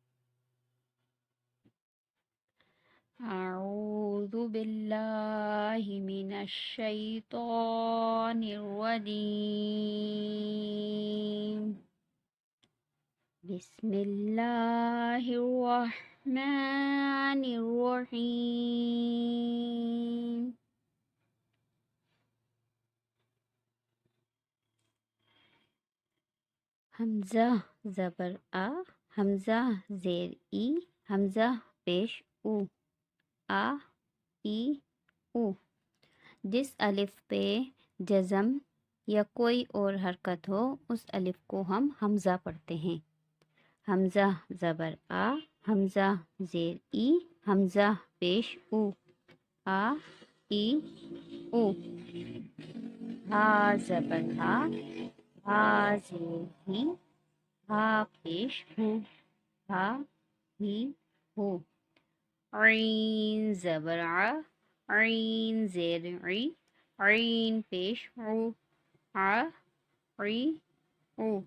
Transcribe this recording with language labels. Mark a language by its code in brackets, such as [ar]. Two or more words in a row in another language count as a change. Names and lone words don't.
[ar] اعوذ باللہ من الشیطان الرجیم، بسم اللہ الرحمن الرحیم۔ [ur] حمزہ زبر آ، حمزہ زیر ای، حمزہ پیش او، ای او۔ جس الف پہ جزم یا کوئی اور حرکت ہو اس الف کو ہم حمزہ پڑھتے ہیں۔ حمزہ زبر آ، حمزہ زیر ای، حمزہ پیش او، ای او۔ ہا زبر ہا، ہا زیر ہی، ہا پیش ہو، ہا ہی ہو۔ عین زبر ع، عین زیر عی، عین پیش عو، عی او۔